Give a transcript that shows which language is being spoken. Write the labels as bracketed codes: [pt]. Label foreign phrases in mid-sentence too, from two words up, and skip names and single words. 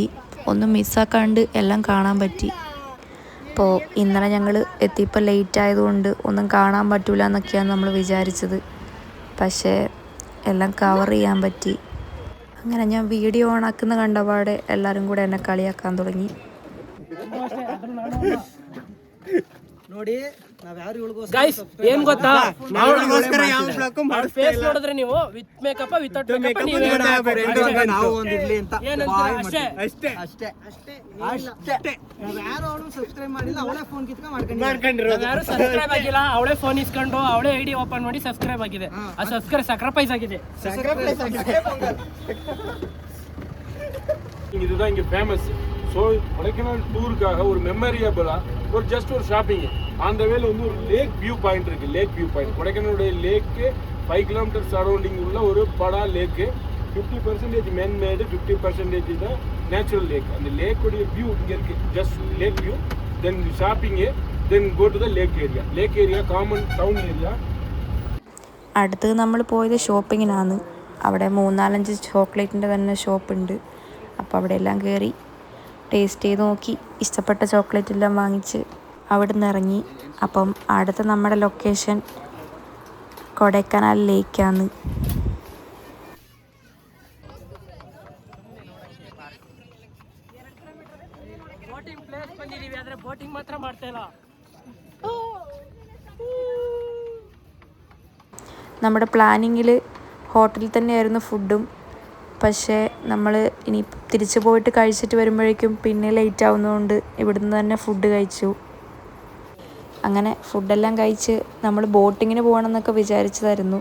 [ml] ഒന്നും മിസ്സാക്കാണ്ട് എല്ലാം കാണാൻ പറ്റി. അപ്പോൾ ഇന്നലെ ഞങ്ങൾ എത്തിയപ്പോൾ ലേറ്റ് ആയതുകൊണ്ട് ഒന്നും കാണാൻ പറ്റില്ല എന്നൊക്കെയാണ് നമ്മൾ വിചാരിച്ചത്. പക്ഷേ എല്ലാം കവർ ചെയ്യാൻ പറ്റി. അങ്ങനെ ഞാൻ വീഡിയോ ഓണാക്കുന്ന കണ്ടപാടെ എല്ലാവരും കൂടെ എന്നെ കളിയാക്കാൻ തുടങ്ങി. [kn] ಗೈಸ್ ಏನ್ ಗೊತ್ತಾ, ಫೇಸ್ ನೋಡಿದ್ರೆ ನೀವು [en] with makeup without makeup [kn] ನಾವು ಒಂದಿರ್ಲಿ ಅಂತ ಅಷ್ಟೇ ಅಷ್ಟೇ ಅಷ್ಟೇ ಅಷ್ಟೇ. ಯಾರು ಸಬ್ಸ್ಕ್ರೈಬ್ ಮಾಡಿಲ್ಲ ಅವಳೇ ಫೋನ್ ಕಿತ್ಕೊಂಡು ಮಾಡ್ಕೊಂಡಿರೋದು. ಯಾರು ಸಬ್ಸ್ಕ್ರೈಬ್ ಆಗಿಲ್ಲ ಅವಳೇ ಫೋನ್ ಇಸ್ಕೊಂಡು ಅವಳೇ [en] ID open [kn] ಮಾಡಿ ಸಬ್ಸ್ಕ್ರೈಬ್ ಆಗಿದೆ. ಆ ಸಕ್ರಿಫೈಸ್ ಆಗಿದೆ. [ta] இதுதான் இங்க ஃபேமஸ். ஸோ கொடைக்கானல் டூருக்காக ஒரு மெமரியபிளா ஒரு ஜஸ்ட் ஒரு ஷாப்பிங் அந்த வேல வந்து ஒரு [en] lake view point [ta] இருக்கு. [en] lake view point [ta] கொடைக்கானலுடைய லேக்கு 5 [en] kilometer surrounding [ta] உள்ள ஒரு படா லேக்கு. 50% [en] man made, [ta] 50% தான் [en] natural lake. [ta] அந்த லேக்குடைய வியூ இங்கே இருக்கு. [en] just lake view, then shopping, then go to the lake area. lake area common town area. [ml] അടുത്തത് നമ്മൾ പോയത് ഷോപ്പിങ്ങിനാണ്. അവിടെ 3-4 ചോക്ലേറ്റിൻ്റെ തന്നെ ഷോപ്പുണ്ട്. അപ്പോൾ അവിടെ എല്ലാം കയറി ടേസ്റ്റ് ചെയ്ത് നോക്കി ഇഷ്ടപ്പെട്ട ചോക്ലേറ്റ് എല്ലാം വാങ്ങിച്ച് അവിടെ നിന്ന് ഇറങ്ങി. അപ്പം അടുത്ത നമ്മുടെ ലൊക്കേഷൻ കൊടൈക്കനാൽ ലേക്കാണ്. [en] boating place [kn] ಬಂದಿದ್ದೀವಿ, ಆದರೆ ಬೋಟಿಂಗ್ ಮಾತ್ರ ಮಾಡ್ತಾ ಇಲ್ಲ. [ml] നമ്മുടെ പ്ലാനിങ്ങിൽ ഹോട്ടലിൽ തന്നെയായിരുന്നു ഫുഡും. പക്ഷേ നമ്മൾ ഇനി തിരിച്ചു പോയിട്ട് കഴിച്ചിട്ട് വരുമ്പോഴേക്കും പിന്നെ ലേറ്റ് ആവുന്നതുകൊണ്ട് ഇവിടുന്ന് തന്നെ ഫുഡ് കഴിച്ചു. അങ്ങനെ ഫുഡെല്ലാം കഴിച്ച് നമ്മൾ ബോട്ടിങ്ങിന് പോകണമെന്നൊക്കെ വിചാരിച്ചതായിരുന്നു.